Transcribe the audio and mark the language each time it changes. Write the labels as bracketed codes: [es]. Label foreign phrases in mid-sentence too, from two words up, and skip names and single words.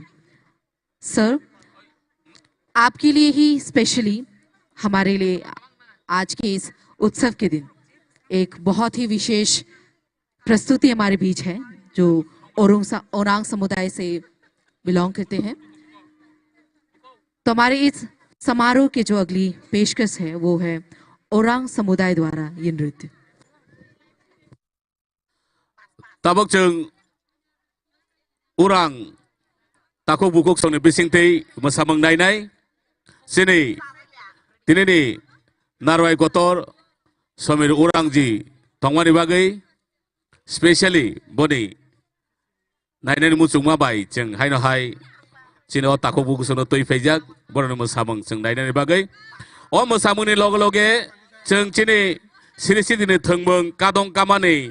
[hi] सर, आपके लिए ही स्पेशली हमारे लिए आज के इस उत्सव के दिन एक बहुत ही विशेष प्रस्तुति हमारे बीच है जो ओरांग समुदाय से बिलोंग करते हैं। तो हमारे इस समारोह के जो अगली पेशकश है वो है ओरांग समुदाय द्वारा ये नृत्य। [trp] Tabok jeng urang tako bukuk song ni bising tei masamang nai sini tini ni narwai kotor somir urang ji tongmani bagai specially boni nai musung mabai jeng hai no hai sini o tako bukuk song toi fejak bono masamang jeng nai bagai o masamang ni loge jeng sini sini ni thengmeng kadong kamani